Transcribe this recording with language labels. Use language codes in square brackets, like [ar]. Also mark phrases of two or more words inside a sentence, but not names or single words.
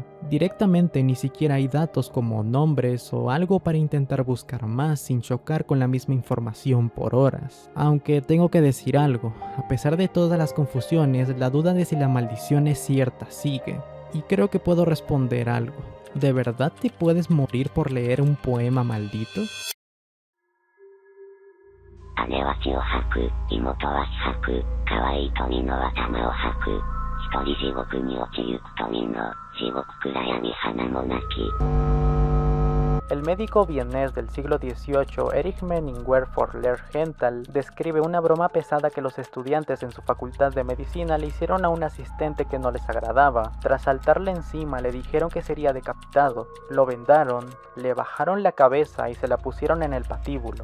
[es] Directamente ni siquiera hay datos como nombres o algo para intentar buscar más sin chocar con la misma información por horas. Aunque tengo que decir algo, a pesar de todas las confusiones, la duda de si la maldición es cierta sigue. Y creo que puedo responder algo. ¿De verdad te puedes morir por leer un poema maldito? [ja] 姉は血を吐く、妹は死吐く、可愛い富野は玉を吐く、一人地獄に落ちゆく富野、地獄暗闇花もなき。 [es] El médico vienés del siglo XVIII, Erich Menninger Forler-Henthal, describe una broma pesada que los estudiantes en su facultad de medicina le hicieron a un asistente que no les agradaba. Tras saltarle encima, le dijeron que sería decapitado. Lo vendaron, le bajaron la cabeza y se la pusieron en el patíbulo.